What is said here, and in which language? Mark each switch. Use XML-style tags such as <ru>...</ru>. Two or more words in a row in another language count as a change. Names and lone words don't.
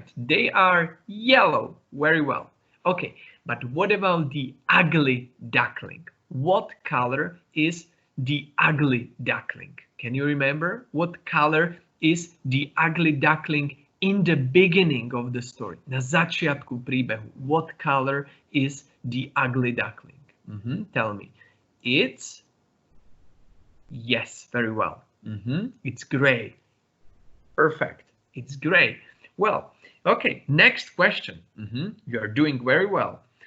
<en>They are yellow. Very well. Okay, but what about the ugly duckling? What color is the ugly duckling? Can you remember what color is the ugly duckling in the beginning of the story?</en> <sk>Na začiatku príbehu.</sk> <en>What color is the ugly duckling? Tell me. It's yes, very well. It's gray. Perfect. It's gray. Well, okay, next question. You are doing very well.</en>